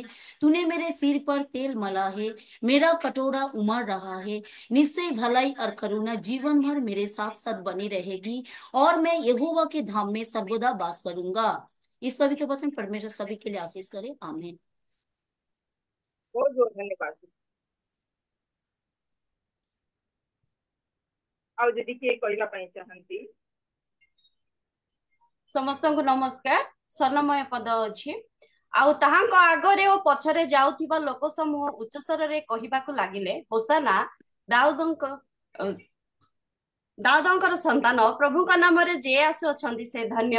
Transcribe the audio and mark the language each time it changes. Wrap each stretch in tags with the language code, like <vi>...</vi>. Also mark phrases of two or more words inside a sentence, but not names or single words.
<hi>तूने मेरे सिर पर तेल मला है, मेरा कटोरा उमड़ रहा है। निश्चय भलाई और करुणा जीवन भर मेरे साथ साथ बनी रहेगी, और मैं यहोवा के धाम में सर्वदा वास करूंगा। इस पवित्र वचन परमेश्वर सभी के लिए आशीष करे। आमीन। बहुत बहुत धन्यवाद।</hi> <or>ଆଉ ଯଦି କିଏ କହିବା ପାଇଁ ଚାହାନ୍ତି। ସମସ୍ତଙ୍କୁ ନମସ୍କାର। ସ୍ୱର୍ଣ୍ଣମୟ ପଦ ଅଛି। ଆଉ ତାହାଙ୍କ ଆଗରେ ଓ ପଛରେ ଯାଉଥିବା ଲୋକ ସମୂହ ଉଚ୍ଚସ୍ୱରରେ କହିବାକୁ ଲାଗିଲେ, ହୋସାନା ଦାଉଦଙ୍କର ସନ୍ତାନ, ପ୍ରଭୁଙ୍କ ନାମରେ ଯିଏ ଆସୁଅଛନ୍ତି ସେ ଧନ୍ୟ।</or>